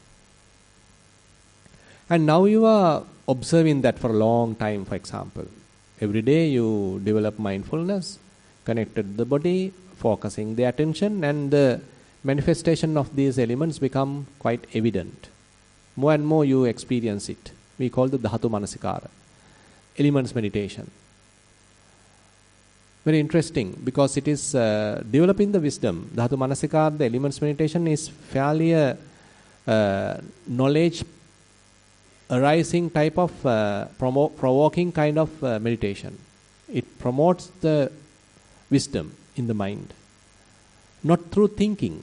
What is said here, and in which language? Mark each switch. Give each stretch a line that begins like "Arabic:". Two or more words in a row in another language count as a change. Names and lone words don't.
English: And now you are observing that for a long time, for example. Every day you develop mindfulness, connected to the body, focusing the attention, and the manifestation of these elements become quite evident. More and more you experience it. We call the
Pali: dhatu manasikara,
English: elements meditation. Very interesting, because it is developing the wisdom.
Pali: Dhatu manasikara,
English: the elements meditation, is fairly a knowledge arising type of provoking kind of meditation. It promotes the wisdom in the mind. Not through thinking.